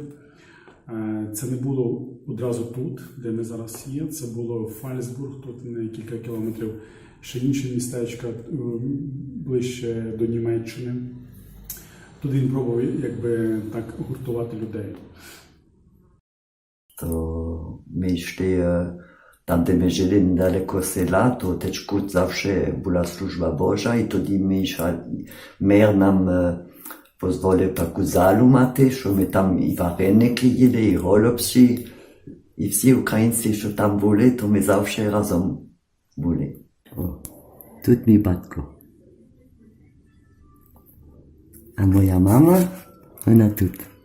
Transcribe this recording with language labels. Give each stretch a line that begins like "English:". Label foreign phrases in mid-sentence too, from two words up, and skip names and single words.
Ukrainian: Це не було одразу тут, де ми зараз є, це було Фальцбург, тут на кілька кілометрів, ще інші містечка ближче до Німеччини. Тут він пробував якби так гуртувати людей.
Polish: To my szli tam, gdzie my żyli niedaleko sela, to teczku zawsze była służba Boża i toді mer nam pozwolił taką zalu mати,
Ukrainian: що ми там і вареники їли, і голубці, і всі українці, що там були, то ми завжди разом були. Тут мій батько. А моя мама, вона тут.